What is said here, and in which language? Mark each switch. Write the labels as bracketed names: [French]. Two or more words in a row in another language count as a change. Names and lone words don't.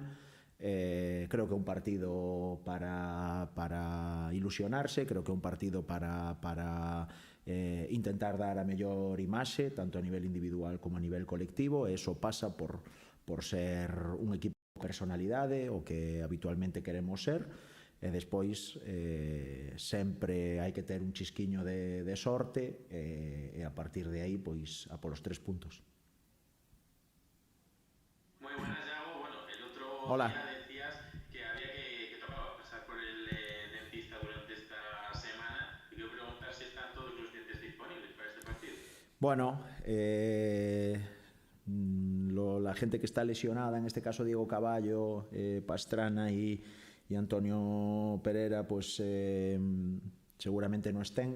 [Galician] Creo que é un partido para ilusionarse, creo que é un partido para intentar dar a mellor imaxe, tanto a nivel individual como a nivel colectivo, e eso pasa por ser un equipo de personalidade, o que habitualmente queremos ser, e despois sempre hai que ter un chisquiño de sorte, e a partir de aí, pois, a polos 3 puntos. [Spanish] Muy buenas, Yago. Bueno, el otro Hola. día decías que había que tocaba pasar por el dentista durante esta semana, y quiero preguntar si están todos los dientes disponibles para este partido. Bueno, la gente que está lesionada, en este caso Diego Caballo, Pastrana y Antonio Pereira, pues seguramente no estén.